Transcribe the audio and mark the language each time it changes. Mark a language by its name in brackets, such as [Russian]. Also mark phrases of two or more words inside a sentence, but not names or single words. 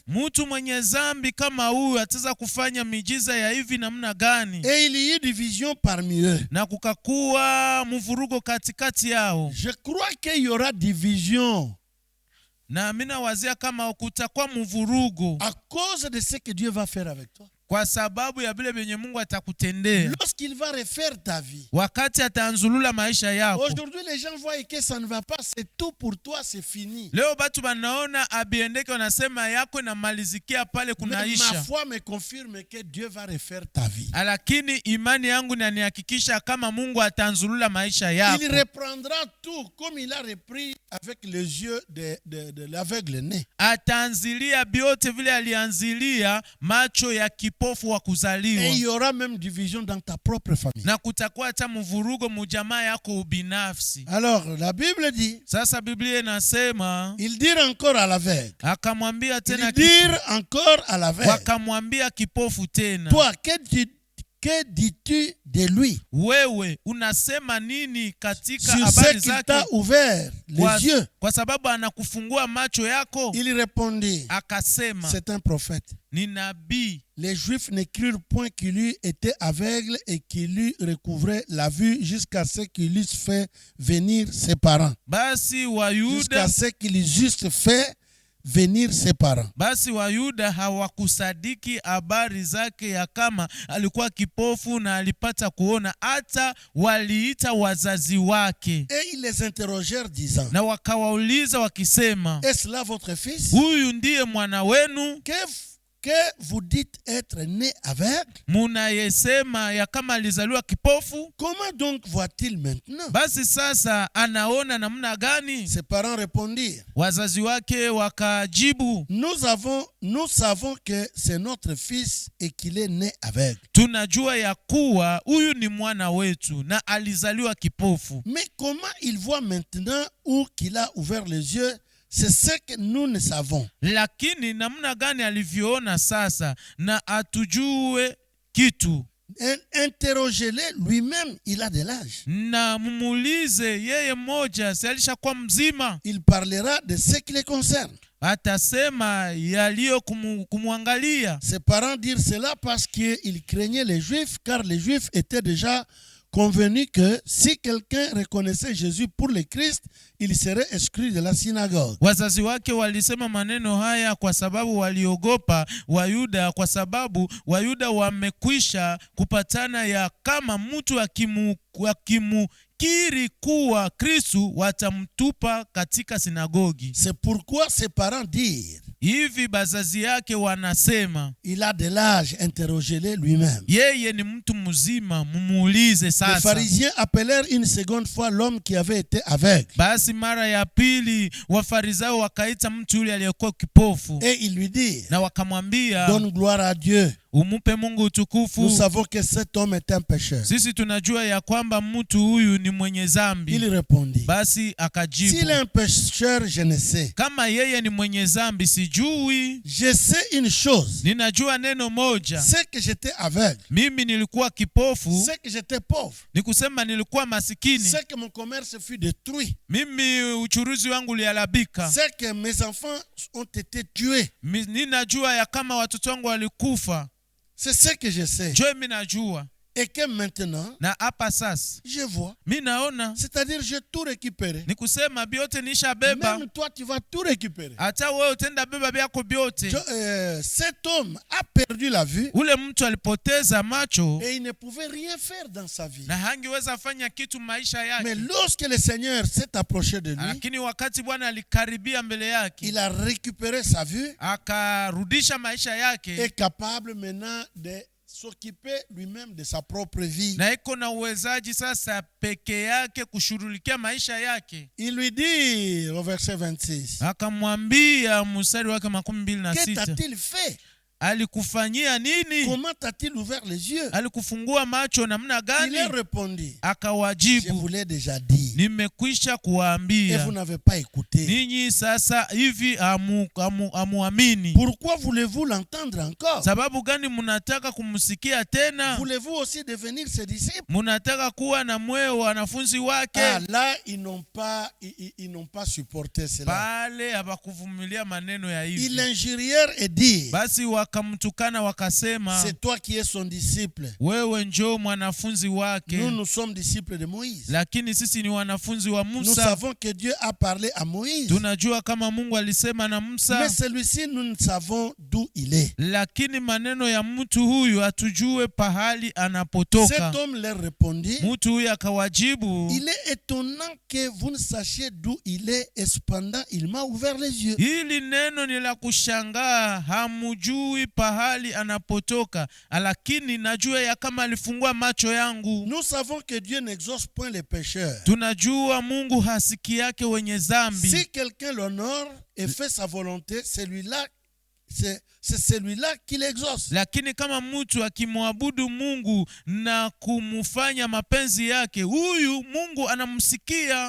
[Swahili] mtu mwenye zambi kama huyu ataweza kufanya miujiza ya hivi namna gani? [French] Et il y eut division parmi eux. [Swahili] Na kukakuwa mvurugo katikati yao. [French] Je crois qu'il y aura division [Swahili] Na mimi nawazia kama kutakuwa mvurugo [French] à cause de ce que Dieu va faire avec toi. [Swahili] kwa sababu ya vile venye Mungu atakutendea [French] Lorsqu'il va refaire ta vie. [Swahili] wakati ataanzulula maisha yako. [French] Aujourd'hui, les gens voient que ça ne va pas, c'est tout pour toi, c'est fini. [Swahili] Leo batu banaona abiendeke, wanasema yako inamalizikia pale [French] Mais ma [Swahili] kunaisha. [French] foi me confirme que Dieu va refaire ta vie. [Swahili] Lakini imani yangu inanihakikisha kama Mungu ataanzulula maisha yako. [French] Il reprendra tout comme il a repris avec les yeux de l'aveugle né. [Swahili] Ataanzilia biote vile alianzilia macho ya kipofu wa [French] Et [Swahili] kuzaliwa. [French] il y aura même division dans ta propre famille. [Swahili] Na kutakuwa hata mvurugo mujamaa yako ubinafsi. [French] Alors, la Bible dit, [Swahili] Sasa Biblia inasema, [French] ils dirent encore à l'aveugle. [Swahili] akamwambia tena [French] Ils dirent encore à l'aveugle. [Swahili] wakamwambia kipofu tena, [French] Toi, que dis-tu de lui? [Swahili] wewe unasema nini katika [French] Sur ce [Swahili] habari [French] qu'il [Swahili] zake? [French] t'a ouvert les yeux. [Swahili] Kwa sababu anakufungua macho yako. [French] Il répondit, [Swahili] Akasema, [French] c'est un prophète. [Swahili] ni nabii. [French] Les Juifs n'écrirent point qu'il eût été aveugle et qu'il eût recouvré la vue jusqu'à ce qu'il eusse fait venir ses parents. [Swahili] Basi [French] Jusqu'à ce qu'il eusse fait venir ses parents. [Swahili] Basi Wayuda hawakusadiki habari zake ya kama alikuwa kipofu na alipata kuona, hata waliita wazazi wake. [French] Et ils les interrogèrent disant, [Swahili] Na wakawauliza wakisema, [French] est-ce là votre fils? [Swahili] huyu ndiye mwana wenu [French] Que vous dites être né aveugle? [Swahili] munayesema ya kama alizaliwa kipofu? [French] Comment donc voit-il maintenant? [Swahili] Basi sasa anaona namna gani? [French] Ses parents répondirent, [Swahili] Wazazi wake wakajibu, [French] nous savons que c'est notre fils et qu'il est né aveugle. [Swahili] tunajua ya kuwa huyu ni mwana wetu na alizaliwa kipofu. [French] Mais comment il voit maintenant ou qu'il a ouvert les yeux? C'est ce que nous ne savons. [Swahili] Lakini namna gani alivyoona sasa na atujue kitu? [French] Interrogez-le lui-même, il a de l'âge. [Swahili] Na mumuulize yeye mmoja, si alishakuwa mzima? [French] Il parlera de ce qui les concerne. [Swahili] Atasema yaliyo kumwangalia. [French] Ses parents dirent cela parce qu'ils craignaient les Juifs, car les Juifs étaient déjà convenu que si quelqu'un reconnaissait Jésus pour le Christ, il serait exclu de la synagogue. [Swahili] Wazazi wake walisema maneno haya kwa sababu waliogopa Wayuda, kwa sababu Wayuda wamekwisha kupatana ya kama mtu akimukiri kuwa Kristo watamtupa katika sinagogi. [French] C'est pourquoi ses parents dirent, [Swahili] hivi bazazi yake wanasema, [French] il a de l'âge, interrogez-le lui-même. [Swahili] Yeye ni mtu mzima, mumuulize sasa. [French] Les pharisiens appelèrent une seconde fois l'homme qui avait été aveugle. [Swahili] Basi mara ya pili Wafarisayo wakaita mtu yule aliyekuwa kipofu. [French] Et ils lui dirent, [Swahili] Na wakamwambia, [French] donne gloire à Dieu. [Swahili] Umupe Mungu utukufu. [French] Nous savons que cet homme est un pécheur. [Swahili] Sisi tunajua ya kwamba mtu huyu ni mwenye zambi. [French] Il répondit, [Swahili] Basi akajibu, [French] s'il est un pécheur, je ne sais. [Swahili] Kama yeye ni mwenye zambi sijui. [French] Je sais une chose. [Swahili] Ninajua neno moja. [French] C'est que j'étais aveugle. [Swahili] Mimi nilikuwa kipofu. [French] C'est que j'étais pauvre. [Swahili] Ni kusema nilikuwa masikini. [French] C'est que mon commerce fut détruit. [Swahili] Mimi uchuruzi wangu uliharibika. [French] C'est que mes enfants ont été tués. [Swahili] Ninajua ya kama watoto wangu walikufa. [French] C'est ce que je sais. [Swahili] Joe mimi najua. [French] Et que maintenant, [Swahili] Na hapa sasa [French] je vois. [Swahili] mi naona [French] C'est-à-dire, j'ai tout récupéré. [Swahili] ni kusema byote nishabeba, [French] Même toi, tu vas tout récupérer. [Swahili] hata wewe utenda beba byako byote. [French] Cet homme a perdu la vue [Swahili] Ule mtu alipoteza macho [French] et il ne pouvait rien faire dans sa vie. [Swahili] na hangeweza fanya kitu maisha [French] Mais [Swahili] yake, [French] lorsque le Seigneur s'est approché de lui, [Swahili] lakini wakati Bwana alikaribia mbele yake, [French] il a récupéré sa vue [Swahili] akarudisha maisha [French] et [Swahili] yake, [French] capable maintenant de s'occuper lui-même de sa propre vie. [Swahili] na iko na uwezaji sasa peke yake kushughulikia maisha yake. [French] Il lui dit au verset 26, [Swahili] Akamwambia mstari wake [French] que [Swahili] 26, [French] t'a-t-il fait? [Swahili] alikufanyia nini? [French] Comment t'a-t-il ouvert les yeux? [Swahili] Alikufungua macho namna [French] Il [Swahili] gani? [French] a répondu, je [Swahili] Akawajibu, [French] vous l'ai déjà dit [Swahili] nimekwisha [French] et [Swahili] kuwaambia [French] vous n'avez pas écouté. [Swahili] ninyi, sasa hivi amuamini. [French] Pourquoi voulez-vous l'entendre encore? [Swahili] Sababu gani munataka kumsikia tena? [French] Voulez-vous aussi devenir ses disciples? [Swahili] Munataka kuwa na mwe wanafunzi wake? [French] Ah, là, ils n'ont pas supporté cela. [Swahili] Pale habakuvumilia maneno ya [French] Ils [Swahili] hivi, [French] l'injurièrent et dirent, [Swahili] basi wakamtukana wakasema, [French] c'est toi qui es son disciple. [Swahili] wewe njoo mwanafunzi wake, [French] Nous sommes disciples de Moïse. [Swahili] lakini sisi ni wanafunzi wa [French] Nous [Swahili] Musa. [French] savons que Dieu a parlé à Moïse. [Swahili] Tunajua kama Mungu alisema na [French] Mais [Swahili] Musa, [French] celui-ci, nous ne savons d'où il est. [Swahili] lakini maneno ya mtu huyu hatujue pahali anapotoka. [French] Cet homme leur répondit, [Swahili] Mtu huyu akawajibu, [French] il est étonnant que vous ne sachiez d'où il est, et cependant il m'a ouvert les yeux. [Swahili] hili neno ni la kushangaa, hamujui pahali anapotoka, lakini najua ya kama alifungua macho yangu. [French] Nous savons que Dieu n'exauce point les pécheurs. [Swahili] Tunajua Mungu hasiki yake wenye dhambi. [French] Si quelqu'un l'honore et fait sa volonté, c'est celui-là qui l'exauce. [Swahili] Lakini kama mtu akimwabudu Mungu na kumfanya mapenzi yake, huyu Mungu anamsikia.